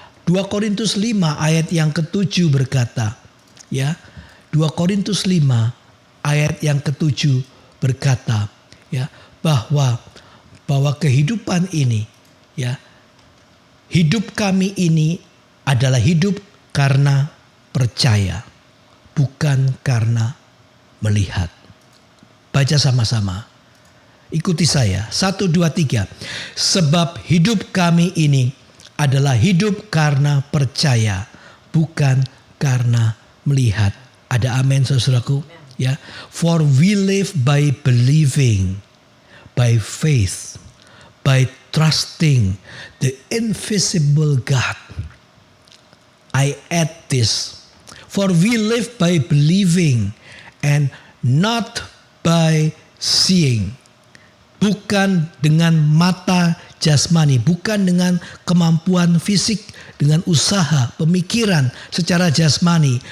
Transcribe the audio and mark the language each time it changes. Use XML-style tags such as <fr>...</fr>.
<id>2 Korintus 5 ayat yang ke-7 berkata, ya, 2 Korintus 5 ayat yang ke-7 berkata, ya, bahwa kehidupan ini, ya, hidup kami ini adalah hidup karena percaya, bukan karena melihat. Baca sama-sama. Ikuti saya. 1, 2, 3. Sebab hidup kami ini adalah hidup karena percaya, bukan karena melihat. Ada amin, saudaraku? Ya.</id> <en>For we live by believing, by faith, by trusting the invisible God. I add this. For we live by believing and not by seeing.</en> <id>Bukan dengan mata jasmani, bukan dengan kemampuan fisik, dengan usaha, pemikiran secara jasmani.</id>